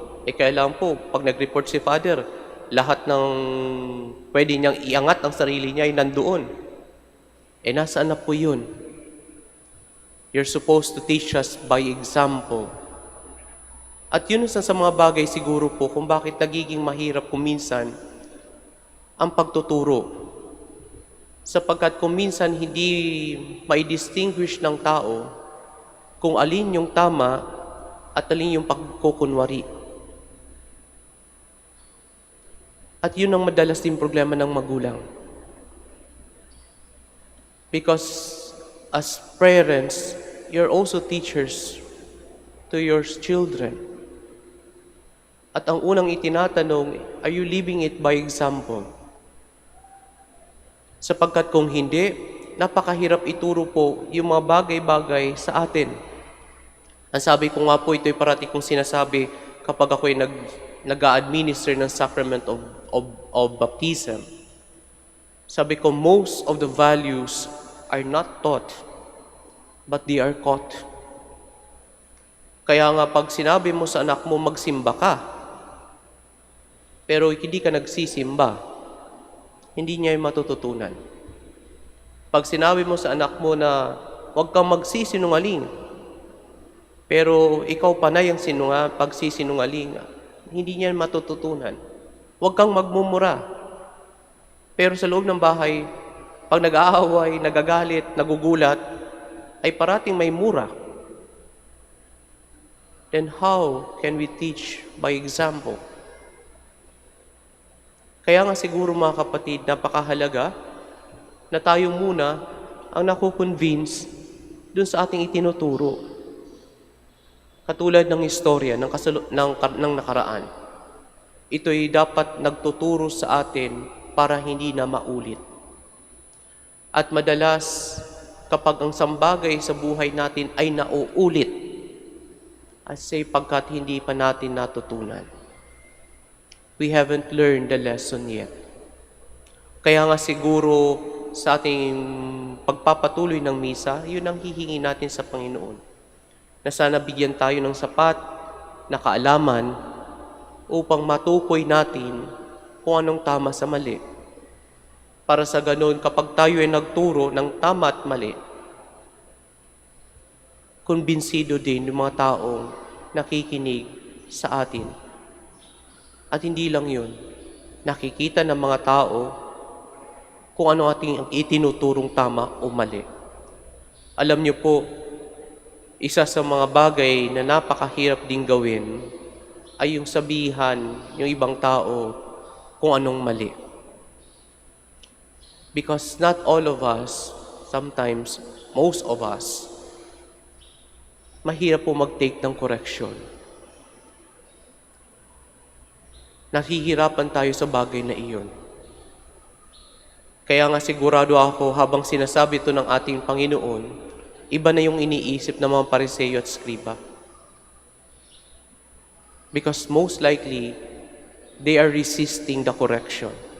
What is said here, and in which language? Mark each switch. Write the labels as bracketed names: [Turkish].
[Filipino] Kailangan po, pag nag-report si Father, lahat ng pwede niyang iangat ang sarili niya ay nandoon. Nasaan na po yun? [English] You're supposed to teach us by example. [Filipino] At yun isa sa mga bagay siguro po kung bakit nagiging mahirap kuminsan ang pagtuturo. Sapagkat kung minsan hindi mai-distinguish ng tao kung alin yung tama at alin yung pagkukunwari. At yun ang madalas din problema ng magulang. [English] Because as parents, you're also teachers to your children. [Filipino] At ang unang itinatanong, [English] are you living it by example? [Filipino] Sapagkat kung hindi, napakahirap ituro po yung mga bagay-bagay sa atin. Ang sabi ko nga po, ito'y parati kong sinasabi kapag ako'y nag-a-administer ng [English] sacrament of baptism. [Filipino] Sabi ko, [English] most of the values are not taught, but they are caught. [Filipino] Kaya nga pag sinabi mo sa anak mo, magsimba ka, pero hindi ka nagsisimba, hindi niya yung matututunan. Pag sinabi mo sa anak mo na huwag kang magsisinungaling, pero ikaw panay ang pagsisinungaling, hindi niya matututunan. Huwag kang magmumura. Pero sa loob ng bahay, pag nag-aaway, nagagalit, nagugulat, ay parating may mura. [English] Then how can we teach by example? [Filipino] Kaya nga siguro mga kapatid, napakahalaga na tayo muna ang nakukonvince dun sa ating itinuturo. Katulad ng istorya ng nakaraan. Ito'y dapat nagtuturo sa atin para hindi na maulit. At madalas, kapag ang sambagay sa buhay natin ay nauulit, pagkat hindi pa natin natutunan. [English] We haven't learned the lesson yet. [Filipino] Kaya nga siguro sa ating pagpapatuloy ng misa, yun ang hihingi natin sa Panginoon. Na sana bigyan tayo ng sapat na kaalaman upang matukoy natin kung anong tama sa mali. Para sa ganun, kapag tayo ay nagturo ng tama at mali, kumbinsido din yung mga taong nakikinig sa atin. At hindi lang yun, nakikita ng mga tao kung ano ating itinuturong tama o mali. Alam niyo po, isa sa mga bagay na napakahirap ding gawin ay yung sabihan yung ibang tao kung anong mali. [English] Because not all of us, sometimes most of us, [Filipino] mahirap po mag-take ng correction. Nahihirapan tayo sa bagay na iyon. Kaya nga sigurado ako habang sinasabi ito ng ating Panginoon, iba na yung iniisip ng mga Pariseo at Skriba. [English] Because most likely, they are resisting the correction.